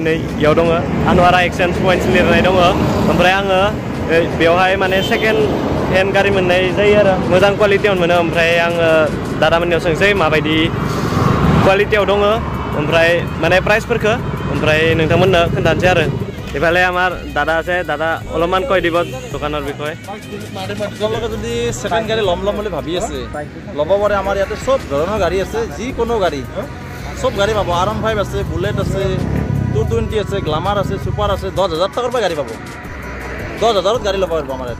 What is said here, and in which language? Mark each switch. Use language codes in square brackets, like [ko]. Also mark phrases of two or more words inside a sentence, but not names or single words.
[brx] नै इयाव दङ आनवारा [en] exchange point [brx] लिरनाय दङ ओमफ्राय आङो बेवहाय माने [en] second hand [brx] गारि मोननाय जायो आरो मोजां क्वालिटियावनो मोनो ओमफ्राय आङो दादामोननियाव सोंसै माबायदि क्वालिटियाव दङ ओमफ्राय माने प्राइसफोरखौ ओमफ्राय नोंथांमोननो खोन्थानोसै आरो [as] এফালে আমার দাদা আছে দাদা অলপমান কৈ দিব দোকানৰ বিষয়ে তোমালোকে যদি সেকেন্ড গাড়ী ল'ম বুলি ভাবি আছে ল'ব পাৰে আমাৰ ইয়াতে সব ধৰণৰ গাড়ী আছে যিকোনো গাড়ী সব গাড়ী পাব R15 আছে বুলেট আছে 220 আছে গ্লামাৰ আছে সুপাৰ আছে 10000 টকাৰ পৰা গাড়ী পাব 10000ত গাড়ী ল'ব পাৰিব আমাৰ ইয়াতে